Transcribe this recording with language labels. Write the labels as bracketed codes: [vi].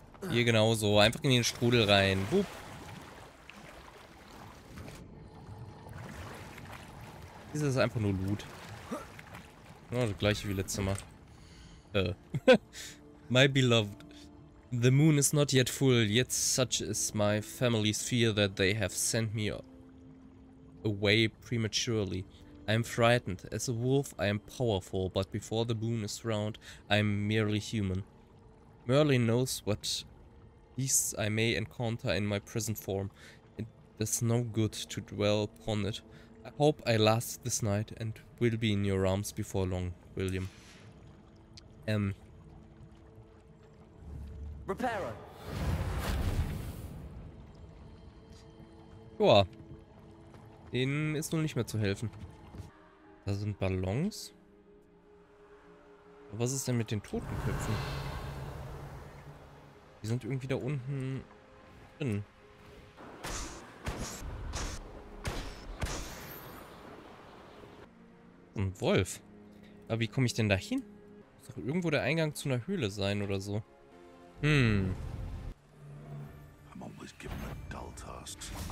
[de] Hier genauso, einfach in den Strudel rein. Wupp. Das ist einfach nur Loot. Ja, das gleiche wie letztes Mal. [en] My beloved. The moon is not yet full, yet such is my family's fear that they have sent me away prematurely. I am frightened. As a wolf I am powerful, but before the moon is round I am merely human. Merlin knows what beasts I may encounter in my present form. It does no good to dwell upon it. I hope I last this night and will be in your arms before long, William. Repairer. [de] Joa. Denen ist nun nicht mehr zu helfen. Da sind Ballons. Was ist denn mit den Totenköpfen? Die sind irgendwie da unten drin. Ein Wolf. Aber wie komme ich denn da hin? Muss doch irgendwo der Eingang zu einer Höhle sein oder so. [en] I'm always given a dull tasks.